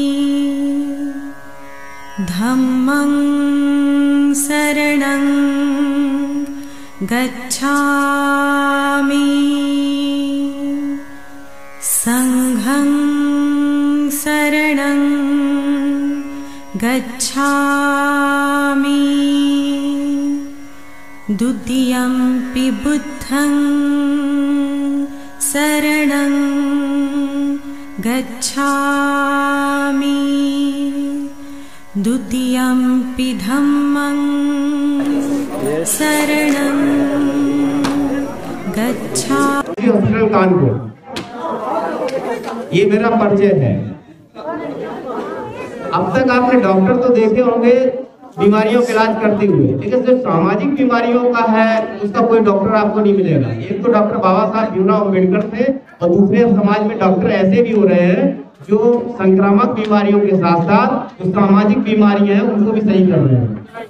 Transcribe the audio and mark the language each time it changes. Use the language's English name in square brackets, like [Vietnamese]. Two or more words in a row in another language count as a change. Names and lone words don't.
[Pali] धम्मं शरणं गच्छामि, संघं शरणं गच्छामि, द्वितीयंपि बुद्धं शरणं गच्छामि, द्वितीयंपि धम्मं शरणं गच्छामि। [Hindi] हॉस्पिटल कानपुर, ये मेरा परिचय है। अब तक आपने डॉक्टर तो देखे होंगे बीमारियों का इलाज करते हुए, लेकिन जो सामाजिक बीमारियों का है उसका कोई डॉक्टर आपको नहीं मिलेगा। एक तो डॉक्टर बाबा साहब भीमराव अम्बेडकर थे और दूसरे समाज में डॉक्टर ऐसे भी हो रहे हैं जो संक्रामक बीमारियों के साथ साथ जो सामाजिक बीमारियां हैं उनको भी सही कर रहे हैं।